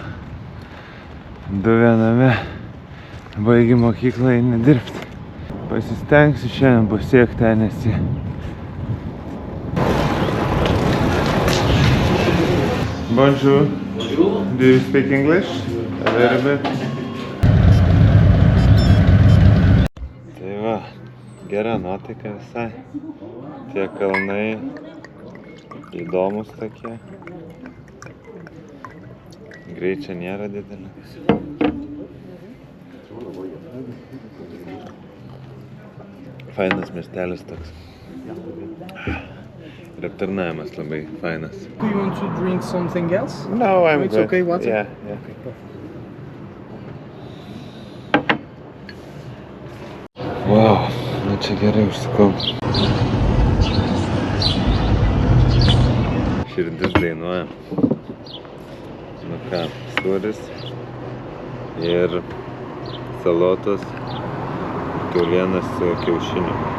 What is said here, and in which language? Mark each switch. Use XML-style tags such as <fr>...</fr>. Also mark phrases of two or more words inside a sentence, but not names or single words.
<lt>Du viename. Baigi mokyklą eini dirbti. Pasistengsiu šiandien pasiekti Nesį.</lt> <fr>Bonjour. Bonjour.</fr> <en>Do you speak English? A little bit.</en> <lt>Tai va, gera nuotaika visai. Tie kalnai įdomus tokie. Greičio nėra didelis. Fainas miestelis toks. Ir aptarnavimas labai fainas.</lt> <en>Do you want to drink something else? No, I'm It's good. okay, water? Yeah.</en> <lt>Wow, nu čia gerai užsukau. Širdis dainuoja. Nu ką, sūris ir salotos, kiaulienas su kiaušiniu.</lt>